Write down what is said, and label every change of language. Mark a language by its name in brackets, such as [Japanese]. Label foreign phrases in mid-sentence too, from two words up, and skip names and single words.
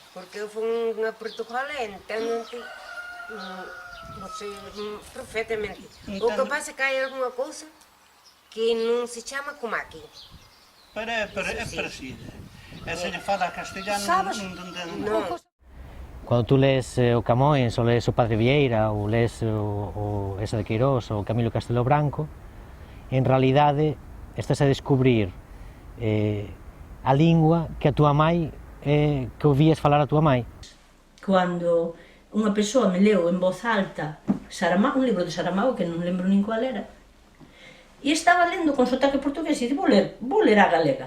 [Portuguese] Porque eu fui a Portugal e entendem-te perfeitamente. O que passa é que há alguma coisa que não se chama como aqui. É parecido. Se lhe fala castelhano, não. [Galician] Quando tu lês o Camões, ou lês o Padre Vieira, ou lês o Esa de Queirós, ou Camilo Castelo Branco, en realidade estás a descubrir a lingua que a tua mãe, que ouvías falar a tua mãe. Cando unha persoa me leu en voz alta Saramago, un libro de Saramago que non lembro nin cual era, e estaba lendo con sotaque portugués e vou ler a galega.